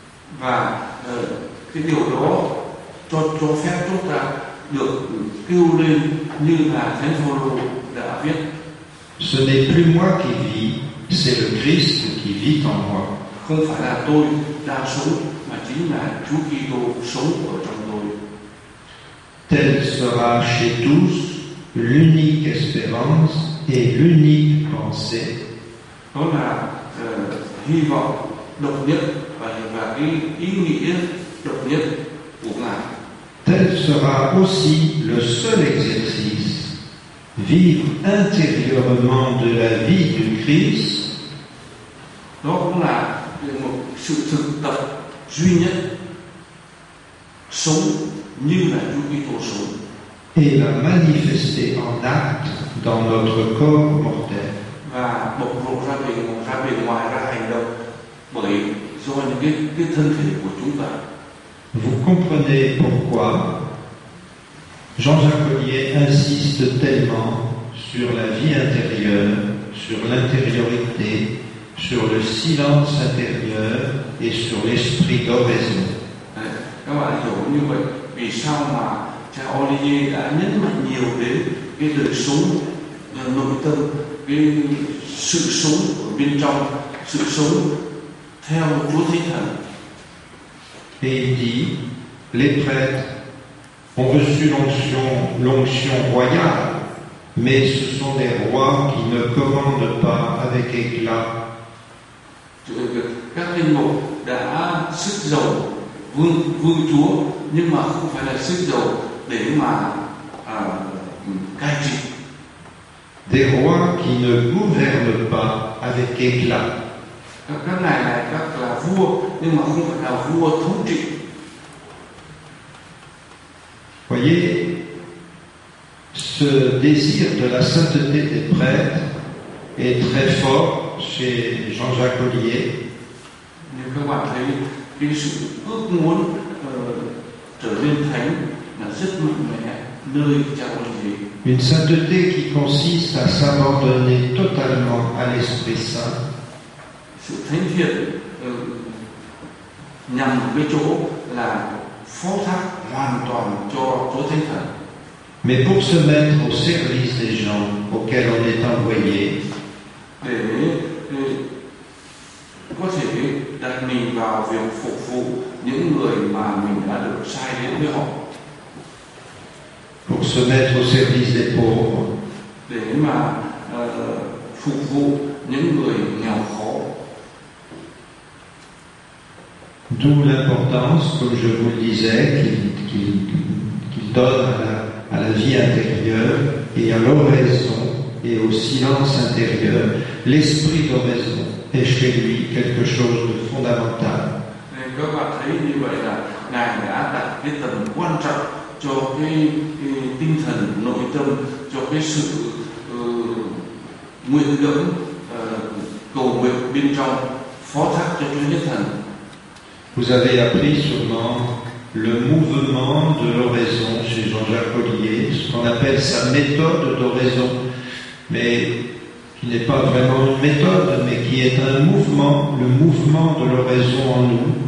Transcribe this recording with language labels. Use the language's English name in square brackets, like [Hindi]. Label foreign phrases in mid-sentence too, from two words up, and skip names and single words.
[Vietnamese] Và cái điều đó cho phép chúng ta được kêu lên như là Thánh Phaolô đã viết. [French] Ce n'est plus moi qui vis, c'est le Christ qui vit en moi. [Vietnamese] Không phải là tôi đang sống mà chính là Chúa Kitô sống ở trong tôi. [French] Telle sera chez tous l'unique espérance et l'unique pensée. [Vietnamese] Đó là hy vọng độc nhất và cái ý nghĩa độc nhất của Ngài. [French] Tel sera aussi le seul exercice, vivre intérieurement de la vie du Christ. [Vietnamese] Đó cũng là một sự thực tập duy nhất, sống như là Chúa Kitô sống. [French] Et la manifester en acte dans notre corps mortel. [Vietnamese] Và bộc lộ ra bên ngoài, ra hành động bởi do những cái thân thể của chúng ta. [French] Vous comprenez pourquoi Jean-Jacques Ollier insiste tellement sur la vie intérieure, sur l'intériorité, sur le silence intérieur et sur l'esprit d'oraison. [Vietnamese] Các bạn hiểu như vậy, vì sao mà cha Olivier đã nhấn mạnh nhiều đến cái đời sống nội tâm, cái sự sống ở bên trong, sự sống theo Chúa Thánh Thần. [French] Et il dit, les prêtres ont reçu l'onction royale, mais ce sont des rois qui ne commandent pas avec éclat. [Vietnamese] Các linh mục đã sức giàu vương chúa, nhưng mà không phải là sức giàu để mà cai trị. [French] Des rois qui ne gouvernent pas avec éclat. [Vietnamese] Các ngài này các là vua, nhưng mà không phải là vua thống trị. [French] Voyez, ce désir de la sainteté des prêtres est très fort chez Jean-Jacques Ollier. [Vietnamese] Nhưng các bạn thấy cái sự ước muốn trở nên thánh là rất mạnh mẽ nơi cha Ollier. [French] Une sainteté qui consiste à s'abandonner totalement à l'Esprit Saint. [Vietnamese] Sự thánh thiện nhằm cái chỗ là phó thác hoàn toàn cho Chúa Thánh Thần. [French] Mais pour se mettre au service des gens auxquels on est envoyé, [Vietnamese] để có thể đặt mình vào việc phục vụ những người mà mình đã được sai đến với họ. [French] pour se mettre au service des pauvres, [Vietnamese] để mà phục vụ những người nghèo khó. [French] D'où l'importance, comme je vous le disais, qu'il donne à la vie intérieure et à l'oraison et au silence intérieur. L'esprit d'oraison est chez lui quelque chose de fondamental. [Vietnamese] Các bạn thấy như vậy là Ngài đã đặt cái tầm quan trọng cho cái tinh thần nội tâm, cho cái sự nguyện gẫm cầu nguyện bên trong, phó thác cho Chúa Nhất Thần. [French] Vous avez appris sûrement le mouvement de l'oraison chez Jean-Jacques Ollier, ce qu'on appelle sa méthode d'oraison, mais qui n'est pas vraiment une méthode, mais qui est un mouvement, le mouvement de l'oraison en nous.